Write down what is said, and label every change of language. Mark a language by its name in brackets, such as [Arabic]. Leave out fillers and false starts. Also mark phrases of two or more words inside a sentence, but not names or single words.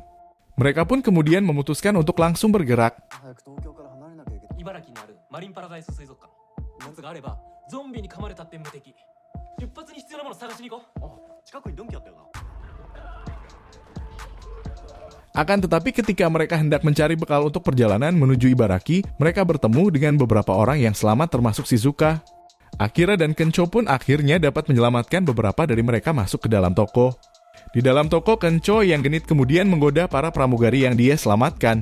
[Indonesian] Mereka pun kemudian memutuskan untuk langsung bergerak. [Japanese] 早く東京から離れなきゃいけない。茨城にあるマリンパラダイス水族館。熱があればゾンビに噛まれたって無敵。出発に必要なもの探しに行こう。近くにドンキあったよな。 [Indonesian] Akan tetapi ketika mereka hendak mencari bekal untuk perjalanan menuju Ibaraki, mereka bertemu dengan beberapa orang yang selamat termasuk Shizuka. Akira dan Kencho pun akhirnya dapat menyelamatkan beberapa dari mereka masuk ke dalam toko. Di dalam toko, Kencho yang genit kemudian menggoda para pramugari yang dia selamatkan.